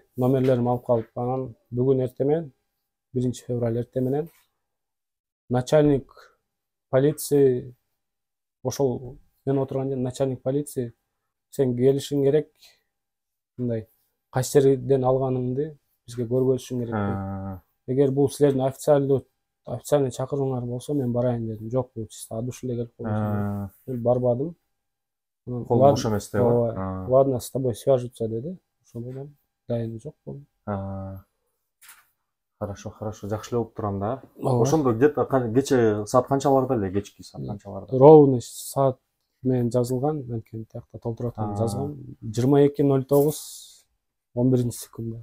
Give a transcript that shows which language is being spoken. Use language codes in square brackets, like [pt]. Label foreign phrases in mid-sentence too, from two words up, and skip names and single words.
[ky] Номерлерим алып калып, анан бүгүн эртең менен 1 февраль эртең менен [ru] начальник полиции, [ky] ошол мен отурган жерде [ru] начальник полиции, [ky] сен келишиң керек, мындай кайсы жерден алганыңды бизге көргөзүшүң керек деп. Эгер бул силердин официальный чакырууңар болсо мен барайын дедим. Жок, бул [ru] чисто от души [ky] эле келип койгон. Мен барбадым. Колум бош эмес деп. [ru] Ладно, с тобой свяжутся деди. [ky] Ошондон дайын жок болду. Хорошо, жакшы эле болуп турам да. Ошондо где-то кече саат канчаларда эле, кечки саат канчаларда? Ровно саат менен жазылган, анткени тиякта толтуруп аткан жазган. 22:09 11-секундда.